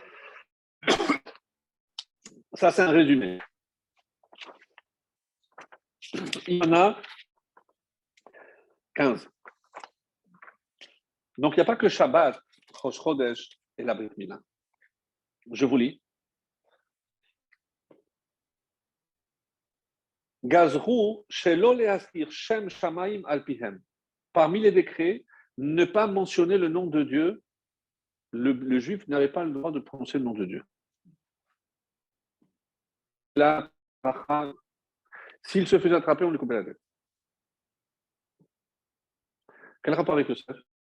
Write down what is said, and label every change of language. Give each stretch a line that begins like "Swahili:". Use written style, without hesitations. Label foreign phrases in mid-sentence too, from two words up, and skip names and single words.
French: Ça, c'est un résumé. Il y en a 15. Donc, il n'y a pas que Shabbat, Rosh Chodesh et la Brit Mila. Je vous lis.
Hebrew: גזרו, שלא להזכיר שם שמים על פיהם.
French: Parmi les décrets, ne pas mentionner le nom de Dieu. Le juif n'avait pas le droit de prononcer le nom de Dieu. Là, s'il se faisait attraper, on lui coupait la tête. Quel rapport avec Yosef?